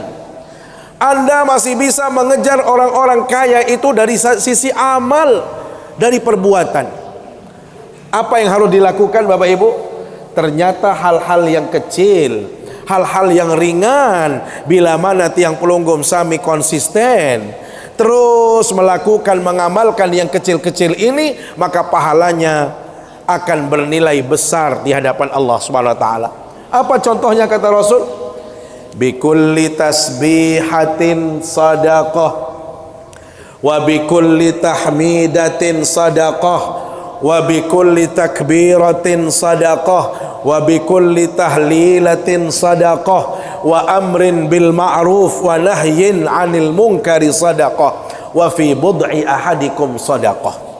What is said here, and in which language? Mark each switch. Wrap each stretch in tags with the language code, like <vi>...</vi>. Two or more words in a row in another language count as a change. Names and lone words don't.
<id>Anda masih bisa mengejar orang-orang kaya itu dari sisi amal, dari perbuatan. Apa yang harus dilakukan Bapak Ibu? Ternyata hal-hal yang kecil, hal-hal yang ringan, bila mana</id> <sas>tiang pelunggum sami</sas> <id>konsisten terus melakukan, mengamalkan yang kecil-kecil ini, maka pahalanya akan bernilai besar di hadapan Allah</id> <ar>سبحانه وتعالى.</ar> <id>Apa contohnya kata Rasul?</id> <ar>بكل تسبيحة صدقة وبكل تحميدة صدقة وبكل تكبيرة صدقة وبكل تهليلة صدقة وأمر بالمعروف ونهي عن المنكر صدقة وفي بضع أحدكم صدقة.</ar>